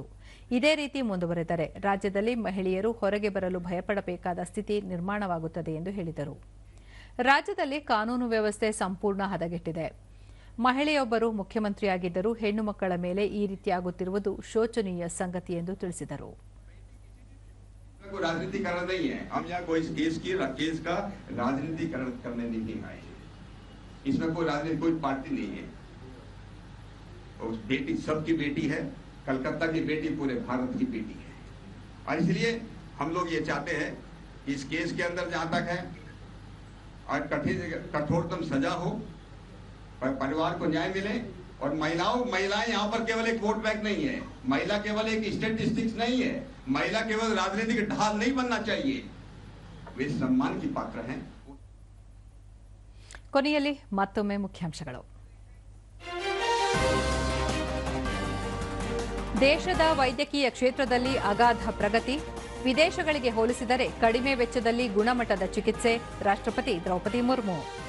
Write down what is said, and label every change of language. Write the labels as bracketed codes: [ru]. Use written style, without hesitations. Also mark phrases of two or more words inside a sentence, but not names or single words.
[kn] ಇದೇ ರೀತಿ ಮುಂದುವರೆದರೆ ರಾಜ್ಯದಲ್ಲಿ ಮಹಿಳೆಯರು ಹೊರಗೆ ಬರಲು ಭಯಪಡಬೇಕಾದ ಸ್ಥಿತಿ ನಿರ್ಮಾಣವಾಗುತ್ತದೆ ಎಂದು ಹೇಳಿದರು. ರಾಜ್ಯದಲ್ಲಿ ಕಾನೂನು ವ್ಯವಸ್ಥೆ ಸಂಪೂರ್ಣ ಹದಗೆಟ್ಟಿದೆ. ಮಹಿಳೆಯೊಬ್ಬರು ಮುಖ್ಯಮಂತ್ರಿಯಾಗಿದ್ದರೂ ಹೆಣ್ಣು ಮಕ್ಕಳ ಮೇಲೆ ಈ ರೀತಿಯಾಗುತ್ತಿರುವುದು ಶೋಚನೀಯ ಸಂಗತಿ ಎಂದು ತಿಳಿಸಿದರು. [hi] कोई राजनीतिकरण नहीं है, हम यहाँ कोई केस का राजनीतिकरण करने नहीं आए। इसमें कोई राजनीति, कोई पार्टी नहीं है। और बेटी सबकी बेटी है, कलकत्ता की बेटी पूरे भारत की बेटी है। और इसलिए हम लोग ये चाहते हैं कि इस केस के अंदर जहां तक है और कठोरतम सजा हो, परिवार को न्याय मिले। और महिलाएं यहाँ पर केवल एक [en] vote bank [hi] नहीं है, महिला केवल एक स्टैटिस्टिक्स नहीं है, महिला केवल राजनीतिक ढाल नहीं बनना चाहिए, वे सम्मान की पात्र हैं। [kn] ಕೊನೆಯಲ್ಲಿ ಮತ್ತೊಮ್ಮೆ ಮುಖ್ಯಾಂಶಗಳು. ದೇಶದ ವೈದ್ಯಕೀಯ ಕ್ಷೇತ್ರದಲ್ಲಿ ಅಗಾಧ ಪ್ರಗತಿ, ವಿದೇಶಗಳಿಗೆ ಹೋಲಿಸಿದರೆ ಕಡಿಮೆ ವೆಚ್ಚದಲ್ಲಿ ಗುಣಮಟ್ಟದ ಚಿಕಿತ್ಸೆ, ರಾಷ್ಟ್ರಪತಿ ದ್ರೌಪದಿ ಮುರ್ಮು.